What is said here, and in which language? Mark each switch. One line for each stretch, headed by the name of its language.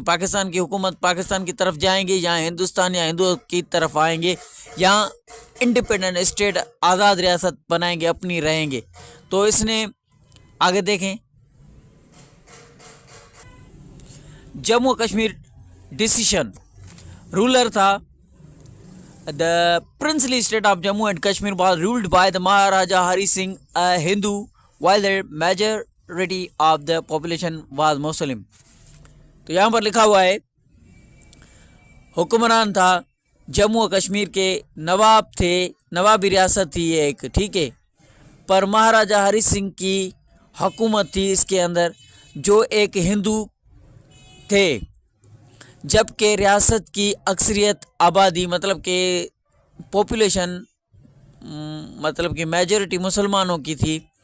Urdu: پاکستان کی حکومت پاکستان کی طرف جائیں گے، یا ہندوستان یا ہندوؤں کی طرف آئیں گے، یا انڈیپینڈنٹ اسٹیٹ آزاد ریاست بنائیں گے، اپنی رہیں گے. تو اس نے آگے دیکھیں، جموں کشمیر ڈیسیشن رولر تھا.
English: The princely state of Jammu and Kashmir was ruled by the Maharaja Hari Singh, a Hindu, while the majority of the population was Muslim.
Urdu: تو یہاں پر لکھا ہوا ہے، حکمران تھا جموں و کشمیر کے، نواب تھے، نوابی ریاست تھی ایک، ٹھیک ہے، پر مہاراجہ ہری سنگھ کی حکومت تھی اس کے اندر، جو ایک ہندو تھے، جبکہ ریاست کی اکثریت آبادی، مطلب کہ پاپولیشن، مطلب کہ میجورٹی مسلمانوں کی تھی.